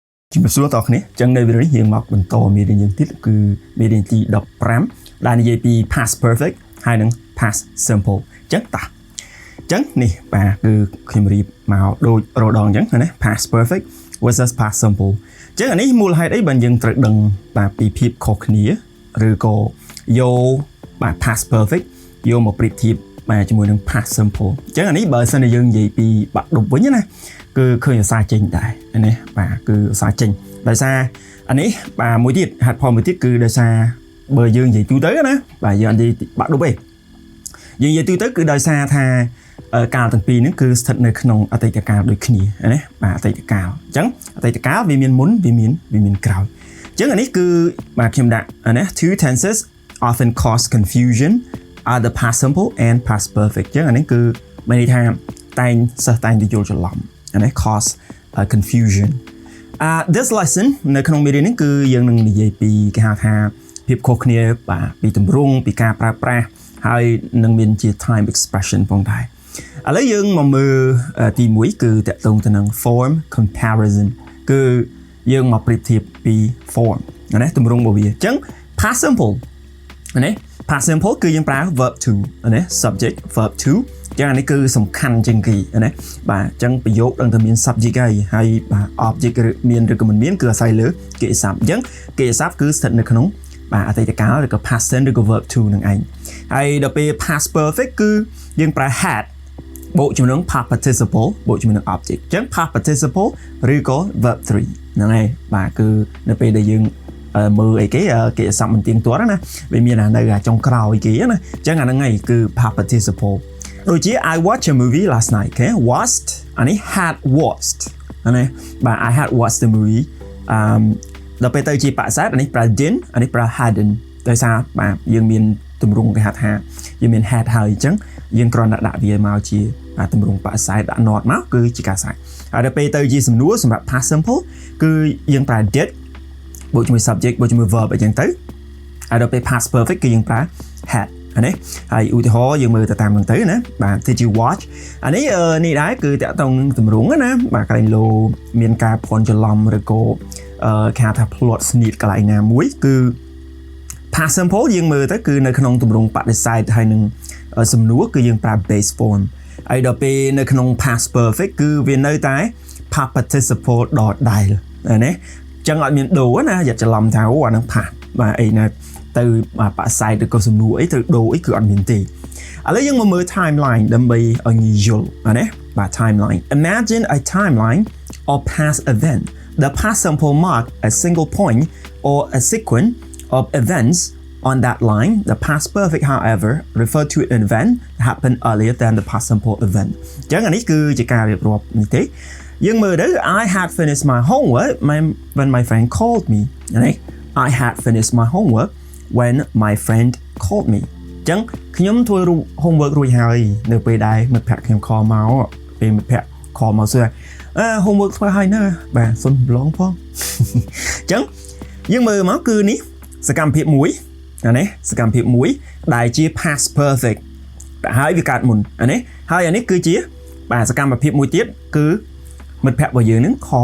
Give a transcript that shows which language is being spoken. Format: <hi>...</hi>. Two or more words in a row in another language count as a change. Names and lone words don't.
<km>ជំរាបសួរតគ្នាចឹងនៅវីដេអូនេះយើងមកបន្តមេរៀនយើងទៀតគឺមេរៀនទី15ដែលនិយាយពី</km> <en>past perfect</en> <km>ហើយនិង</km> <en>past simple</en> <km>ចឹងតាចឹងនេះបាទគឺខ្ញុំរៀបមកដូចរដងចឹងណា</km> <en>past perfect versus past simple</en> <km>ចឹងអានេះមូលហេតុអីបើយើងត្រូវដឹងបាទពីភាពខុសគ្នាឬក៏យកបាទ</km> <en>past perfect</en> <km>យកមកប្រៀបធៀបបាទជាមួយនឹង</km> <en>past simple</en> <km>ចឹងអានេះបើសិនជាយើងនិយាយ ពីបាក់ឌុបវិញណាគឺឃើញឧស្សាហ៍ចេញដែរណាបាទគឺឧស្សាហ៍ចេញដោយសារអានេះបាទមួយទៀតហេតុផលមួយទៀត គឺដោយសារបើយើងនិយាយទូទៅណាបាទយើងនិយាយបាក់ឌុបឯងយើងនិយាយទូទៅគឺដោយសារថាកាលទាំងពីរហ្នឹងគឺស្ថិតនៅក្នុងអតីតកាលដូចគ្នាណាបាទអតីតកាលអញ្ចឹងអតីតកាលវាមានមុនវាមានក្រោយអញ្ចឹងអានេះគឺបាទខ្ញុំដាក់ណា</km> <en>two tenses often cause confusion are the past simple and past perfect</en> <km>អញ្ចឹងអានេះគឺមានន័យថាសិស្សតែងទៅយល់ច្រឡំអានេះ</km> <en>cause confusion this lesson</en> <km>នៅក្នុងមេរៀននេះគឺយើងនឹងនិយាយពីគេហៅថាភាពខុសគ្នាបាទពីទម្រង់ពីការប្រើប្រាស់ហើយនឹងមានជា</km> <en>time expression</en> <km>ផងដែរឥឡូវយើងមកមើលទី1គឺតកតងទៅនឹង</km> <en>form comparison</en> <km>គឺយើងមកប្រៀបធៀបពី form ណាទម្រង់របស់វាអញ្ចឹង</km> <en>past simple</en> <km>ណា</km> <en>past simple</en> <km>គឺយើងប្រើ</km> <en>verb to</en> <km>ណា</km> <en>subject verb to</en> <km>ចឹងអានេះគឺសំខាន់ជាង គេណាបាទអញ្ចឹងប្រយោគដឹងតែមាន subject ហើយបាទ object មានឬក៏មិនមានគឺអាស្រ័យលើកិរិយាសព្ទអញ្ចឹងកិរិយាសព្ទគឺស្ថិតនៅក្នុងបាទអតីតកាលឬក៏</km> <en>past tense</en> <km>ឬក៏</km> <en>verb to</en> <km>នឹងឯងហើយដល់ពេល</km> <en>past perfect</en> <km>គឺយើងប្រើ had បូកជាមួយនឹង</km> <en>past participle</en> <km>បូកជាមួយនឹង object អញ្ចឹង</km> <en>past participle</en> <km>ឬក៏ verb 3ហ្នឹងហើយបាទគឺនៅពេលដែលយើងមើលអីគេកិរិយាសព្ទមិនទៀងទាត់ណាវាមាននៅចុងក្រោយគេណាអញ្ចឹងអាហ្នឹងហើយគឺ</km> <en>past participle</en> <km>ដូចជា</km> <en>I watched a movie last night</en> <km>គេ watched អានេះ</km> <en>had watched</en> <km>ណាបាទ</km> <en>I had watched the movie</en> <km>ដល់ពេលទៅជាបក្សែតអានេះប្រើ didn't អានេះប្រើ hadn't ដោយសារបាទយើង មានទម្រង់គេហៅថាយើងមាន had ហើយអញ្ចឹងយើងគ្រាន់តែដាក់វាមកជាទម្រង់បក្សែតដាក់ not មកគឺជាការស្រេចហើយដល់ពេលទៅជាសំណួរសម្រាប់</km> <en>past simple</en> <km>គឺយើងប្រើ did បូកជាមួយ subject បូកជាមួយ verb អញ្ចឹងទៅហើយដល់ពេល</km> <en>past perfect</en> <km>គឺយើងប្រើ hadអានេះហើយឧទាហរណ៍យើងមើលទៅតាមហ្នឹងទៅណាបាទ</km> <en>did you watch</en> <km>អានេះនេះដែរគឺតាក់ទងនឹងទម្រង់ណាបាទកន្លែងលោមានការភ័ន្តច្រឡំឬក៏គេហៅថា plot ស្នៀតកន្លែងណាមួយគឺ</km> <en>past simple</en> <km>យើងមើលទៅគឺនៅក្នុងទម្រង់បដិសេធហើយនឹងសំណួរគឺយើងប្រើ</km> <en>base form</en> <km>ហើយដល់ពេលនៅក្នុង</km> <en>past perfect</en> <km>គឺវានៅតែ</km> <en>past participle</en> <km>ដដែលណាចឹងអត់មានដូរណាอย่าច្រឡំថាអូអានឹង past បាទអីណាទៅបក្សែតឬក៏សំណួរអីត្រូវដូរអីគឺអត់មានទេឥឡូវយើងមកមើល timeline ដើម្បីឲ្យងាយយល់ណាបាទ</km> <en>timeline imagine a timeline or past event the past simple mark a single point or a sequence of events on that line the past perfect however refer to an event that happened earlier than the past simple event</en> <km>ចឹងអានេះគឺជាការរៀបរាប់នេះទេយើងមើលទៅ</km> <en>I had finished my homework when my friend called me</en> <km>ណា</km> <en>I had finished my homework when my friend called me</en> <km>ចឹងខ្ញុំធ្វើ homework រួចហើយនៅពេលដែលមិត្តភក្តិខ្ញុំ call មកពេលមិត្តភក្តិ call មកសួរhomework ធ្វើហើយណាបាទសុំប្រឡងផងចឹងយើងមើលមកគឺ នេះសកម្មភាពមួយណាសកម្មភាពមួយដែលជា past perfect ដែលហើយវាកើតមុនណាហើយអានេះគឺជាបាទសកម្មភាពមួយទៀតគឺមិត្តភក្តិរបស់យើងនឹង call</km>